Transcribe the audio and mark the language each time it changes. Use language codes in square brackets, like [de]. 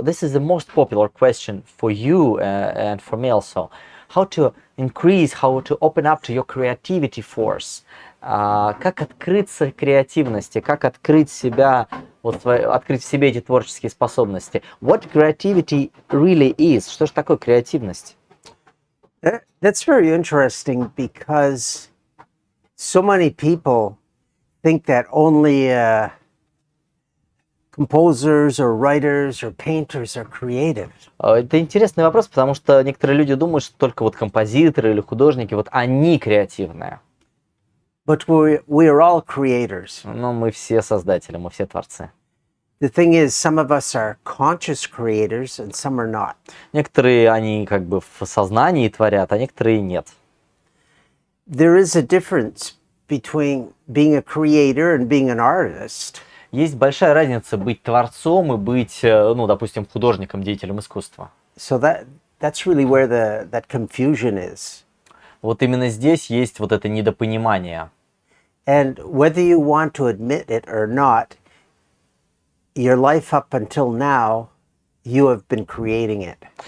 [en] This is the most popular question for you and for me also. How to increase, how to open up to your creativity force. [ru] Как открыться креативности, как открыть себя, открыть в себе эти творческие способности. [en] What creativity really is? [ru] Что же такое креативность? [en] That's very interesting because so many people think that only composers or writers or painters are creative. [ru] Это интересный вопрос, потому что некоторые люди думают, что только композиторы или художники, они креативные. [en] But we are all creators. [ru] Но мы все создатели, мы все творцы. [en] The thing is, some of us are conscious creators and some are not. [ru] Некоторые, они в сознании творят, а некоторые нет. [en] There is a difference between being a creator and being an artist. [ru] Есть большая разница быть творцом и быть, допустим, художником, деятелем искусства. [en] So that's really where that confusion is. [ru] Вот именно здесь есть это недопонимание. [en] And whether you want to admit it or not, your life up until now, you have been creating it.